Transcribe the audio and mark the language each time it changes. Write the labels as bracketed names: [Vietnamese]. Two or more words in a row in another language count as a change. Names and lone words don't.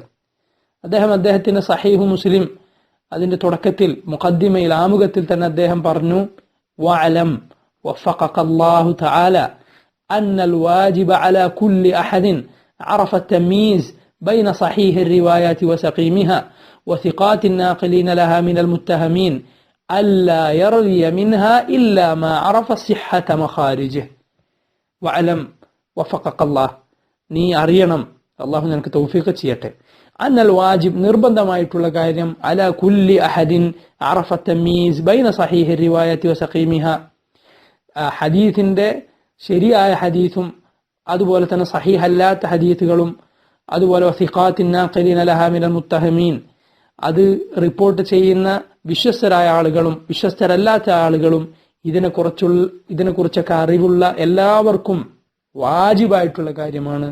[Malayalam] അദ്ദേഹത്തിന്റെ സഹീഹു മുസ്ലിം അതിന്റെ തുടക്കത്തിൽ മുഖദ്ദിമയിൽ, ആമുഖത്തിൽ തന്നെ അദ്ദേഹം പറഞ്ഞു, [Arabic] واعلم وفقك الله تعالى أن الواجب على كل أحد عرف التمييز بين صحيح الروايات وسقيمها وثقات الناقلين لها من المتهمين ألا يروي منها إلا ما عرف صحة مخارجه. وعلم وفقك الله, [Malayalam] നീ അറിയണം, അള്ളാഹു നിനക്ക് തൗഫീഖ് ചെയ്യട്ടെ, [Arabic] أن الواجب, [Malayalam] നിർബന്ധമായിട്ടുള്ള കാര്യം, [Arabic] على كل أحد عرف التمييز بين صحيح الروايات وسقيمها, [Malayalam] ഹദീസിന്റെ ശരിയായ ഹദീസും അതുപോലെ തന്നെ സഹീഹ് അല്ലാത്ത ഹദീസുകളും അതുപോലെ [Arabic] وثقات الناقلين لها من المتهمين, [Malayalam] അത് റിപ്പോർട്ട് ചെയ്യുന്ന വിശ്വസ്തരായ ആളുകളും വിശ്വസ്തരല്ലാത്ത ആളുകളും ഇതിനെക്കുറിച്ചൊക്കെ അറിവുള്ള എല്ലാവർക്കും വാജിബായിട്ടുള്ള കാര്യമാണ്.